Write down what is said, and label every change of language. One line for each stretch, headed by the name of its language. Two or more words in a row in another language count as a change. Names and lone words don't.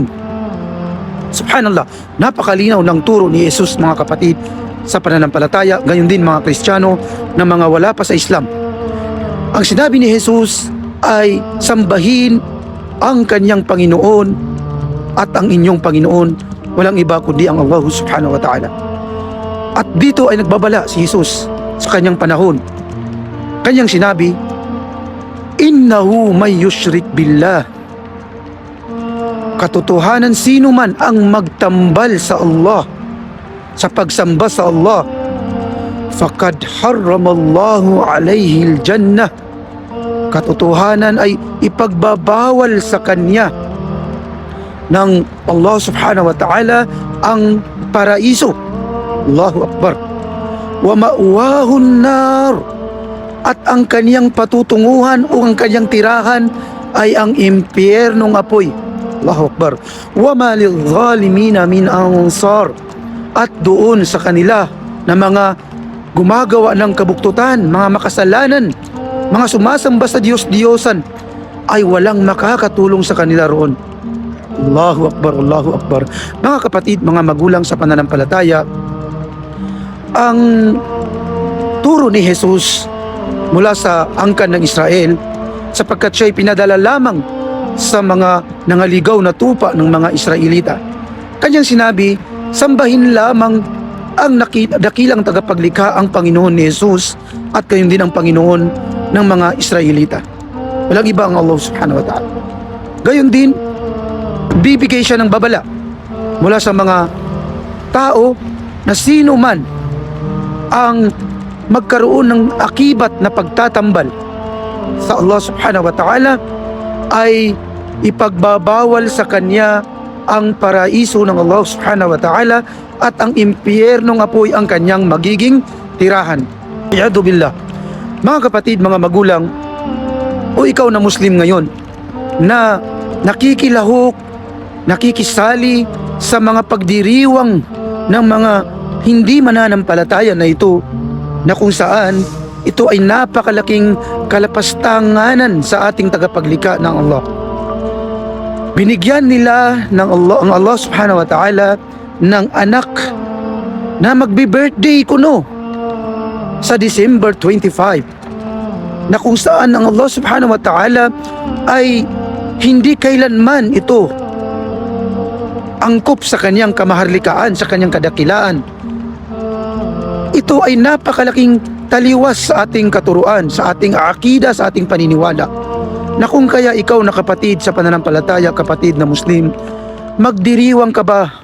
Filipino: Subhanallah, napakalinaw ng turo ni Jesus, mga kapatid, sa pananampalataya, gayon din mga Kristiyano na mga wala pa sa Islam. Ang sinabi ni Jesus ay sambahin ang kanyang Panginoon at ang inyong Panginoon, walang iba kundi ang Allah
Arabic: سبحانه وتعالى.
Filipino: At dito ay nagbabala si Jesus sa kanyang panahon. Kanyang sinabi,
Arabic: إنه من يشرك بالله.
Filipino: Katotohanan, sino man ang magtambal sa Allah, sa pagsamba sa Allah,
Arabic: فقد حرم الله عليه الجنة.
Filipino: Katotohanan ay ipagbabawal sa kanya ng Allah
Arabic: سبحانه وتعالى
Filipino: ang paraiso.
Arabic: الله أكبر. ومأواه النار.
Filipino: At ang kaniyang patutunguhan o ang kaniyang tirahan ay ang impyernong apoy.
Arabic: الله أكبر. وما للظالمين من أنصار.
Filipino: At doon sa kanila na mga gumagawa ng kabuktutan, mga makasalanan, mga sumasamba sa Diyos-Diyosan, ay walang makakatulong sa kanila roon.
Arabic: الله أكبر، الله أكبر.
Filipino: Mga kapatid, mga magulang sa pananampalataya, ang turo ni Jesus mula sa angkan ng Israel, sapagkat siya'y pinadala lamang sa mga nangaligaw na tupa ng mga Israelita. Kanyang sinabi, sambahin lamang ang dakilang tagapaglikha, ang Panginoon ni Jesus, at gayon din ang Panginoon ng mga Israelita. Walang iba ang Allah
Arabic: سبحانه وتعالى.
Filipino: Gayon din, bibigay siya ng babala mula sa mga tao na sino man ang magkaroon ng akibat na pagtatambal sa Allah
Arabic: سبحانه وتعالى
Filipino: ay ipagbabawal sa kanya ang paraiso ng Allah
Arabic: سبحانه وتعالى
Filipino: at ang impyernong apoy ang kanyang magiging tirahan.
Arabic: عياذا بالله.
Filipino: Mga kapatid, mga magulang, o ikaw na Muslim ngayon na nakikilahok, nakikisali sa mga pagdiriwang ng mga hindi mananampalataya na ito, na kung saan ito ay napakalaking kalapastanganan sa ating tagapaglikha ng Allah. Binigyan nila ng Allah, ang Allah
Arabic: سبحانه وتعالى,
Filipino: ng anak na magbi-birthday kuno sa December 25, na kung saan ang Allah
Arabic: سبحانه وتعالى
Filipino: ay hindi kailanman ito angkop sa kanyang kamaharlikaan, sa kanyang kadakilaan. Ito ay napakalaking taliwas sa ating katuruan, sa ating akida, sa ating paniniwala, na kung kaya ikaw na kapatid sa pananampalataya, kapatid na Muslim, magdiriwang ka ba?